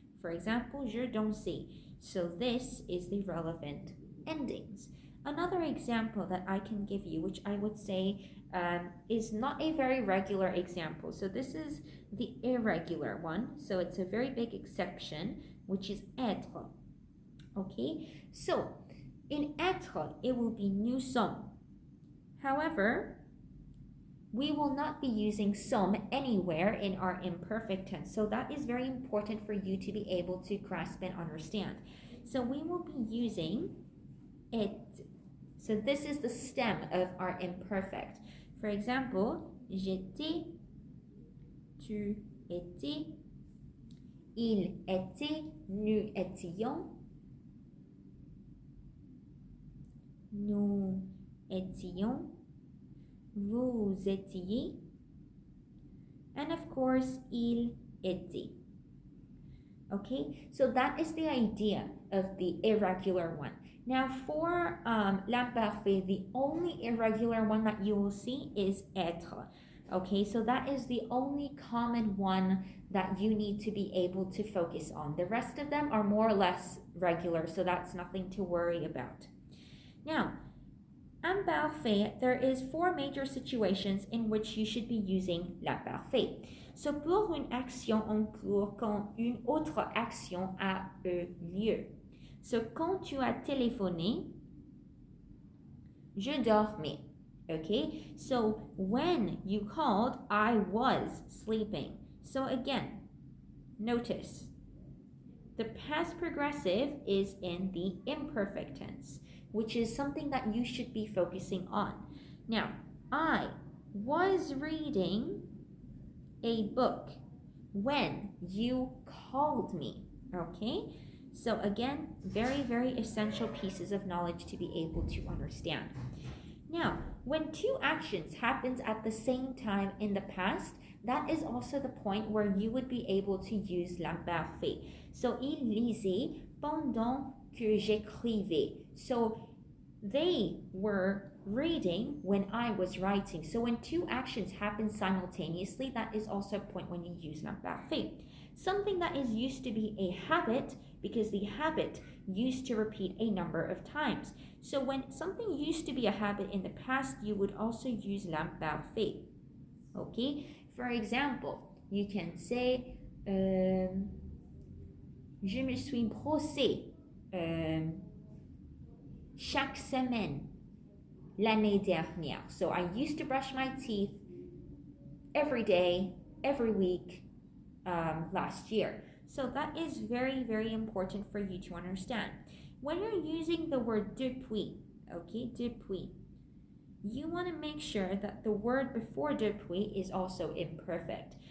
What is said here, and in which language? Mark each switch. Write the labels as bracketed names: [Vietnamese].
[English] For example, [French] je dansais. [English] So this is the relevant endings. Another example that I can give you, which I would say is not a very regular example. So this is the irregular one. So it's a very big exception, which is être. Okay, so in être, it will be [French] nous sommes. [English] However, we will not be using some anywhere in our imperfect tense. So that is very important for you to be able to grasp and understand. So we will be using it. So this is the stem of our imperfect. For example, [French] j'étais, tu étais, il était, nous étions, nous étions, vous étiez, [English] and of course, [French] il était. [English] Okay, so that is the idea of the irregular one. Now for l'imparfait, the only irregular one that you will see is être. Okay, so that is the only common one that you need to be able to focus on. The rest of them are more or less regular, so that's nothing to worry about. Now, imparfait, there is 4 major situations in which you should be using l'imparfait. [French] So pour une action en cours quand une autre action a eu lieu. So quand tu as téléphoné, je dormais. [English] Okay, so when you called, I was sleeping. So again, notice the past progressive is in the imperfect tense, which is something that you should be focusing on. Now, I was reading a book when you called me. Okay, so again, very, very essential pieces of knowledge to be able to understand. Now, when 2 actions happens at the same time in the past, that is also the point where you would be able to use l'imparfait. [French] So, il lisait pendant que j'écrivais. [English] So, they were reading when I was writing. So, when 2 actions happen simultaneously, that is also a point when you use l'imparfait. Something that is used to be a habit, because the habit used to repeat a number of times. So when something used to be a habit in the past, you would also use l'imparfait. Okay? For example, you can say, [French] je me suis brossé chaque semaine l'année dernière. [English] So I used to brush my teeth every day, every week, last year. So that is very, very important for you to understand. When you're using the word depuis, okay, depuis, you want to make sure that the word before depuis is also imperfect.